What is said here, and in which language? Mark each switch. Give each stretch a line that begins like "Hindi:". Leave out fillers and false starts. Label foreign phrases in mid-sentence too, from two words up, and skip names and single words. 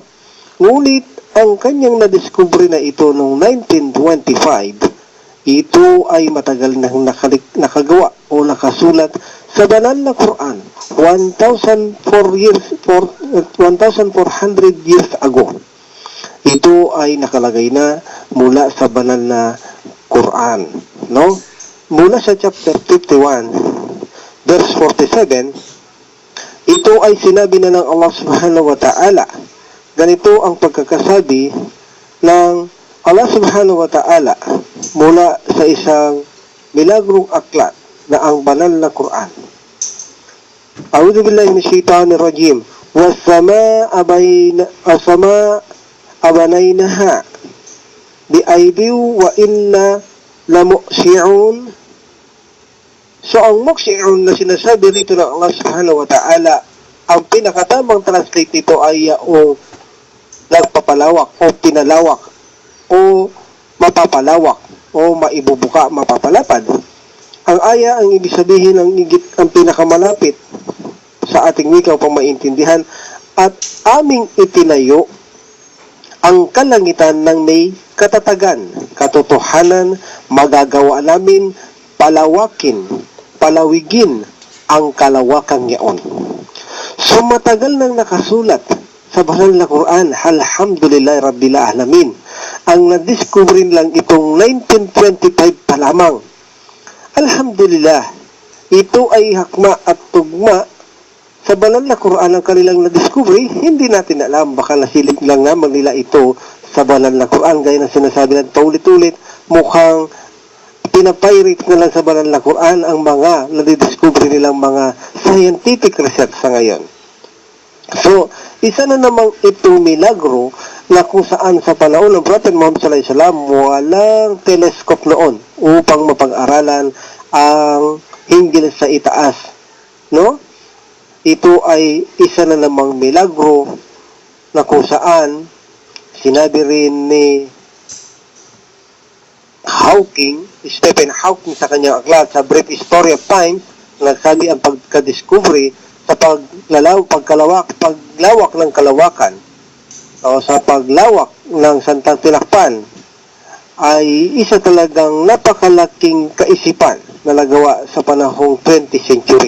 Filipino: Ngunit ang kanyang na-discovery na ito noong 1925, ito ay matagal na nakagawa o nakasulat sa banal na Quran 1,400
English: years ago.
Filipino: Ito ay nakalagay na mula sa banal na Quran, no? Mula sa chapter 51 verse 47, ito ay sinabi na ng Allah
Arabic: سبحانه وتعالى.
Filipino: Ganito ang pagkakasabi ng Allah
Arabic: سبحانه وتعالى
Filipino: mula sa isang milagrong aklat na ang banal na Quran.
Arabic: أعوذ بالله من الشيطان الرجيم. والسماء بنيناها بأيد وإنا لموسعون.
Filipino: So ang muksi'un na sinasabi rito ng Allah
Arabic: سبحانه وتعالى,
Filipino: ang pinakatamang translate nito ay o nagpapalawak o pinalawak o mapapalawak o maibubuka, mapapalapad. Ang aya ang ibig sabihin ang pinakamalapit sa ating wika upang maintindihan, at aming itinayo ang kalangitan ng may katatagan, katotohanan, magagawa namin palawigin ang kalawakang yaon. So matagal nang nakasulat sa banal na Quran,
Arabic: الحمد لله رب العالمين.
Filipino: Ang na-discover lang itong 1925 pa lamang. Alhamdulillah, ito ay hakma at tugma sa banal na Quran ang kanilang na-discovery. Hindi natin alam, baka nasilip lang naman nila ito sa banal na Quran. Gaya na sinasabi ng paulit-ulit, mukhang pinapirate na lang sa banal na Quran ang mga na-discovery nilang mga
English: scientific research
Filipino: sa ngayon. So, isa na namang itong milagro na kung saan sa panahon ng Prophet Muhammad
Arabic: صلى الله عليه وسلم
Filipino: walang telescope noon upang mapag-aralan ang hinggil sa itaas, no? Ito ay isa na namang milagro na kung saan sinabi rin ni Stephen Hawking sa kanyang aklat sa Brief History of Time, nagsabi ang pagka-discovery sa paglawak ng kalawakan o sa paglawak ng Santang Tinakpan ay isa talagang napakalaking kaisipan na nagawa sa panahong 20th century.